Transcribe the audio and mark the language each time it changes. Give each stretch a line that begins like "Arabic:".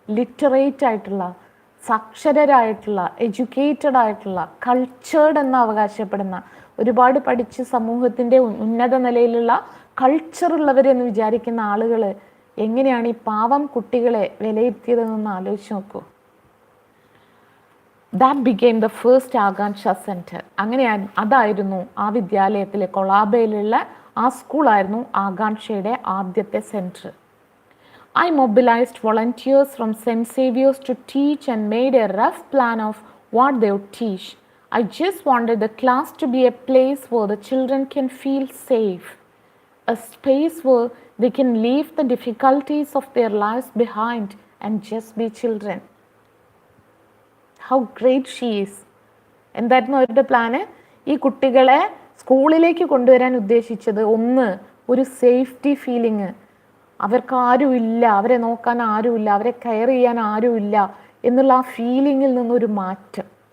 Malayalam: Literate ആയിട്ടുള്ള, സാക്ഷരരായിട്ടുള്ള, educated ആയിട്ടുള്ള, cultured എന്ന് അവകാശപ്പെടുന്ന, ഒരുപാട് പഠിച്ച് സമൂഹത്തിൻ്റെ ഉന്നത നിലയിലുള്ള കൾച്ചറുള്ളവരെന്ന് വിചാരിക്കുന്ന ആളുകൾ എങ്ങനെയാണ് ഈ പാവം കുട്ടികളെ വിലയിരുത്തിയതെന്നൊന്ന് ആലോചിച്ച് നോക്കൂ.
English: That became the first Agansha Center.
Malayalam: അങ്ങനെ അതായിരുന്നു ആ വിദ്യാലയത്തിലെ കൊളാബയിലുള്ള ആ സ്കൂളായിരുന്നു ആകാംക്ഷയുടെ ആദ്യത്തെ centre.
English: I mobilized volunteers from St. Saviour's to teach and made a rough plan of what they would teach. I just wanted the class to be a place where the children can feel safe, a space where they can leave the difficulties of their lives behind and just be children. How great she is.
Malayalam: എന്തായിരുന്നു അവരുടെ plan? ഈ കുട്ടികളെ സ്കൂളിലേക്ക് കൊണ്ടുവരാൻ ഉദ്ദേശിച്ചത്, ഒന്ന്, ഒരു safety feeling, അവർക്ക് ആരുമില്ല, അവരെ നോക്കാൻ ആരുമില്ല, അവരെ കെയർ ചെയ്യാൻ ആരുമില്ല എന്നുള്ള ആ ഫീലിങ്ങിൽ നിന്നൊരു മാറ്റം.